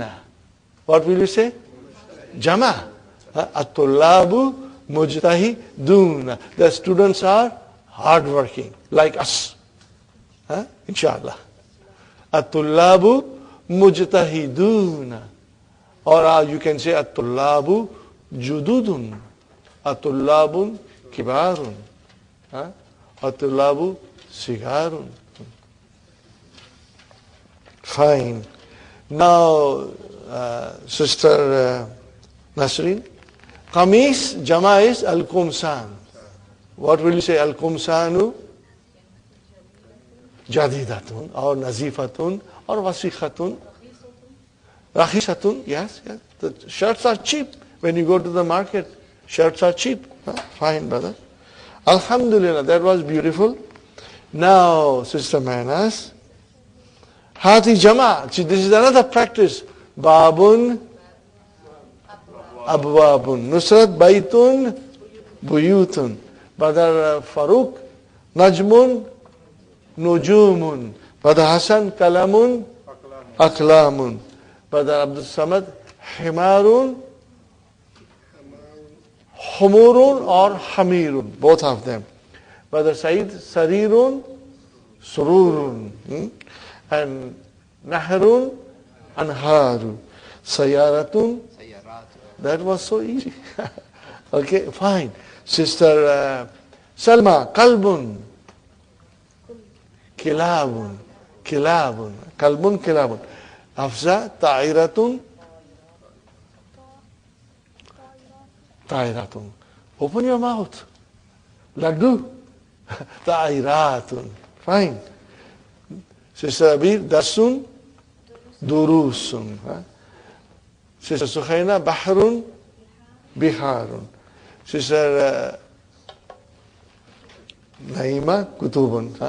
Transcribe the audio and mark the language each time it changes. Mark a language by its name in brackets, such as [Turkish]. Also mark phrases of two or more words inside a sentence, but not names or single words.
[English] What will you say? Jama. [Arabic] الطلاب مجتهدون. [English] The students are hardworking, like us. [Arabic] Huh? إن شاء الله. الطلاب مجتهدون. [English] Or you can say [Arabic] الطلاب جدد. الطلاب كبار. Huh? الطلاب صغار. [English] Fine. Now, Sister Nasreen, [Arabic] قميص جمع [English] is Al-Qumsan. What will you say? [Arabic] القمصان جديدة or Nazifatun or Wasikhatun. [English] Rakhisatun, yes. The shirts are cheap. When you go to the market, shirts are cheap. Fine, brother. Alhamdulillah, that was beautiful. Now, Sister Manas, [Arabic] هات جمع. [English] See, this is another practice. [Arabic] باب، أبواب. Nusrat بيت، بيوت. Brother Farooq, نجم، نجوم. Brother Hassan, قلم، أقلام. [English] Brother Abdul Samad, [Arabic] حمار، حمر [English] or Hamirun. Both of them. Brother Said, [Arabic] سرير، سرر. And نهر، أنهار. Sayaratun. [English] That was so easy. Okay, fine. Sister Salma, Kalbun. [Arabic] كلاب. كلاب. كلب، كلاب. Afza, Ta'iratun. Ta'iratun. [English] Open your mouth. Laddu. [Arabic] Ta'iratun. Fine. [English] Sister Abir, [Arabic] درس، دروس. Sister Sukhaina, بحر، بحار. Sister Naima, Kutubun.